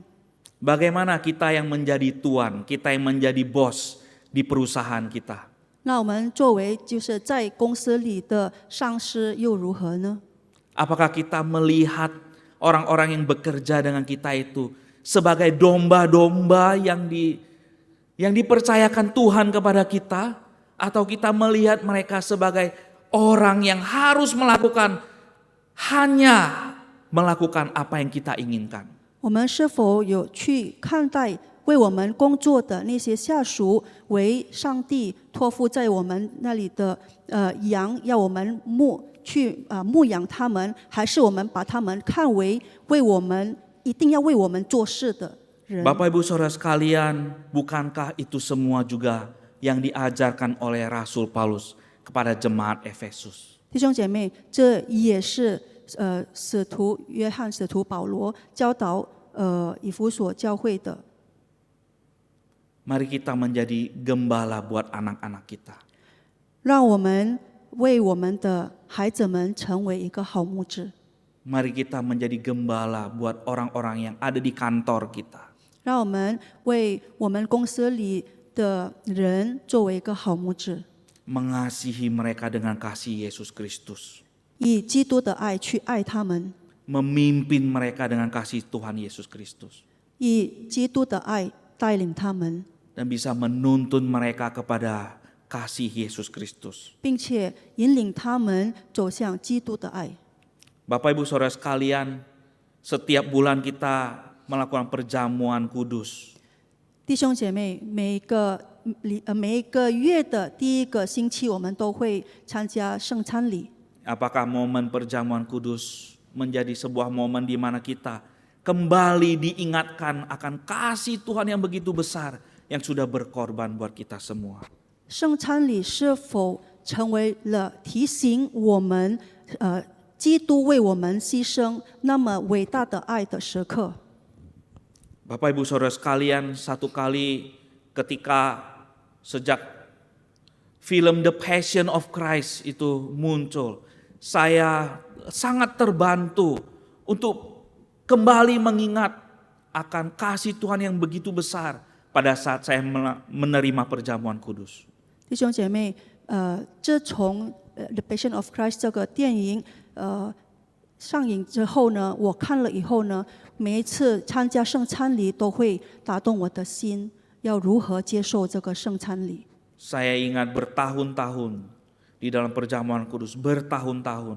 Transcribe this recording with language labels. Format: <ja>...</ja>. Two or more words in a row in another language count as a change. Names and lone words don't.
<id>Bagaimana kita yang menjadi tuan, kita yang menjadi bos di perusahaan kita?</id> <zh>那我们作为就是在公司里的上司又如何呢？</zh> <id>Apakah kita melihat orang-orang yang bekerja dengan kita itu sebagai domba-domba yang dipercayakan Tuhan kepada kita, atau kita melihat mereka sebagai orang yang harus hanya melakukan apa yang kita inginkan?</id> <zh>我们是否有去看待为我们工作的那些下属为上帝托付在我们那里的羊，要我们牧养他们，还是我们把他们看为一定要为我们做事的人？</zh> <id>Bapak Ibu Saudara sekalian, bukankah itu semua juga yang diajarkan oleh Rasul Paulus kepada jemaat Efesus?</id> <zh>弟兄姐妹，这也是约翰使徒保罗教导以弗所教会的。</zh> <id>Mari kita menjadi gembala buat anak-anak kita.</id> <zh>让我们为我们的孩子们成为一个好牧者。</zh> <id>Mari kita menjadi gembala buat orang-orang yang ada di kantor kita.</id> <zh>让我们为我们公司里的人作为一个好牧者，</zh> <id>Mengasihi mereka dengan kasih Yesus Kristus.</id> <zh>以基督的爱去爱他们，</zh> <id>Memimpin mereka dengan kasih Tuhan Yesus Kristus.</id> <zh>以基督的爱带领他们，</zh> <id>Dan bisa menuntun mereka kepada kasih Yesus Kristus.</id> <zh>并且引领他们走向基督的爱。</zh> <id>Bapak Ibu Saudara sekalian, setiap bulan kita melakukan perjamuan kudus.</id> <zh>弟兄姐妹，每一个月的第一个星期，我们都会参加圣餐礼。</zh> <id>Apakah momen perjamuan kudus menjadi sebuah momen di mana kita kembali diingatkan akan kasih Tuhan yang begitu besar yang sudah berkorban buat kita semua?</id> <zh>圣餐礼是否成为了提醒我们，基督为我们牺牲那么伟大的爱的时刻？</zh> <id>Bapak Ibu Saudara sekalian, satu kali ketika sejak film The Passion of Christ itu muncul, saya sangat terbantu untuk kembali mengingat akan kasih Tuhan yang begitu besar pada saat saya menerima perjamuan kudus.</id> <zh>弟兄姐妹，自从 The Passion of Christ 这个电影上映之后呢，我看了以后呢，每一次参加圣餐礼都会打动我的心，要如何接受这个圣餐礼。</zh> <id>Saya ingat bertahun-tahun di dalam perjamuan kudus, bertahun-tahun.</id>